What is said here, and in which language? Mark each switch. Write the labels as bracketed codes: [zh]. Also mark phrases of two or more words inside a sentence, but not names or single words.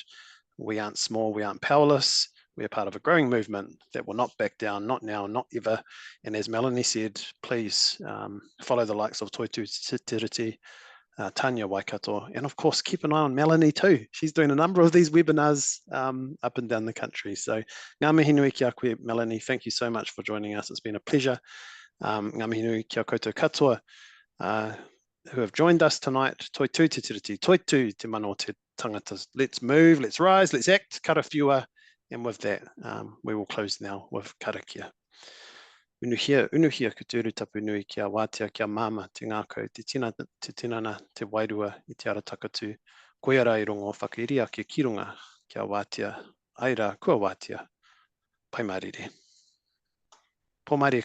[en] We aren't small, we aren't powerless. We are part of a growing movement that will not back down, not now, not ever. And as Melanie said, please follow the likes of Toitu Te Tiriti, Tania Waikato, and of course, keep an eye on Melanie too. She's doing a number of these webinars up and down the country. So, [mi] ngā mihi nui kia koe, Melanie. [en] Thank you so much for joining us. It's been a pleasure. [mi] Ngā mihi nui kia koutou katoa [en] who have joined us tonight. [mi] Toitu Te Tiriti, toitu te mano te tangata. [en] Let's move, let's rise, let's act, karawhiua. And with that, we will close now with karakia. [mi] Unuhia kuturu tapu nui kia wātea kia māma te ngākau, te tinana, te wairua I te ara takatu. Koiara I rongo whakairi ake ki runga kia wātea, aira kua wātea, pai mārire. Pō Māori e koutou.